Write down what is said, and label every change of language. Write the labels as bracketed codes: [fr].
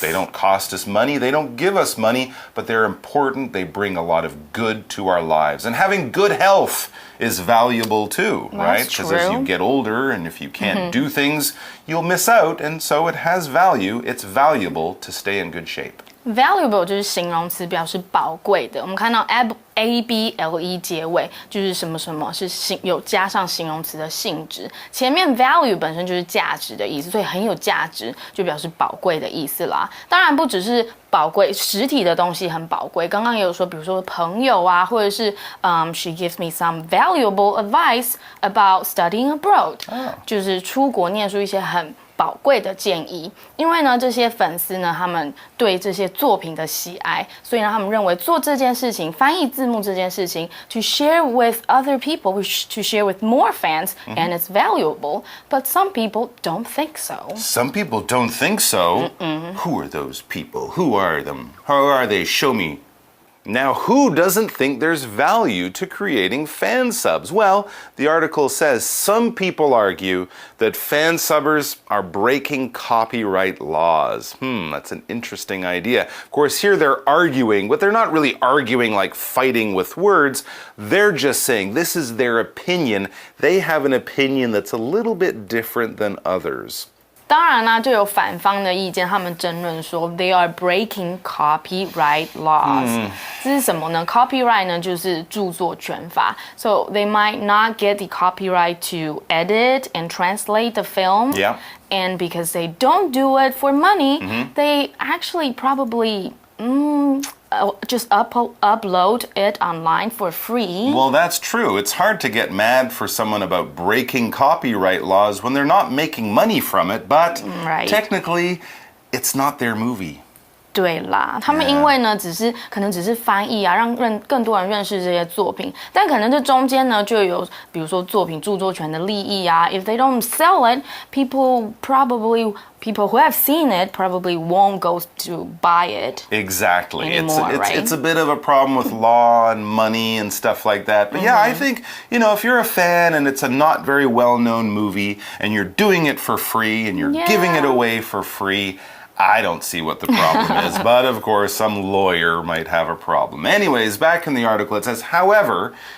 [en] They don't cost us money, they don't give us money, but they're important. They bring a lot of good to our lives. And having good health is valuable too, right? Because as you get older and if you can't do things, you'll miss out. And so it has value. It's valuable to stay in good shape. [zh] Valuable 就是形容词，表示宝贵的。我们看到 able 结尾，就是什么什么是有加上形容词的性质。前面 value 本身就是价值的意思，所以很有价值就表示宝贵的意思啦。当然不只是宝贵，实体的东西很宝贵。刚刚也有说，比如说朋友啊，或者是 [en] she gives me some valuable advice about studying abroad， [zh] 就是出国念书一些很宝贵的建议。因为呢，这些粉丝呢，他们对这些作品的喜爱，所以呢，他们认为做这件事情，翻译字幕这件事情 ， [en] to share with other people, to share with more fans, and it's valuable. But some people don't think so. Some people don't think so. Who are those people? Who are them? How are they? Show me. Now, who doesn't think there's value to creating fan subs? Well, the article says some people argue that fan subbers are breaking copyright laws. That's an interesting idea. Of course, here they're arguing, but they're not really arguing like fighting with words. They're just saying this is their opinion. They have an opinion that's a little bit different than others. [zh] 当然啦，就有反方的意见，他们争论说 [en] they are breaking copyright laws。 [zh] 这是什么呢 [en] ？Copyright [zh] 呢就是著作权法 [en] ，so they might not get the copyright to edit and translate the film. Yeah. And because they don't do it for money, they actually probably just upload it online for free. Well, that's true. It's hard to get mad for someone about breaking copyright laws when they're not making money from it, but technically, it's not their movie. [zh] 对啦，他们因为呢，可能只是翻译啊，让更多人认识这些作品，但可能这中间呢就有，比如说作品著作权的利益啊。 [en] If they don't sell it, people who have seen it probably won't go to buy it. Exactly. Anymore, it's a bit of a problem with law and money and stuff like that. But yeah, I think, if you're a fan and it's a not very well-known movie and you're doing it for free and you're giving it away for free, I don't see what the problem is, but of course some lawyer might have a problem. Anyways, back in the article it says, however,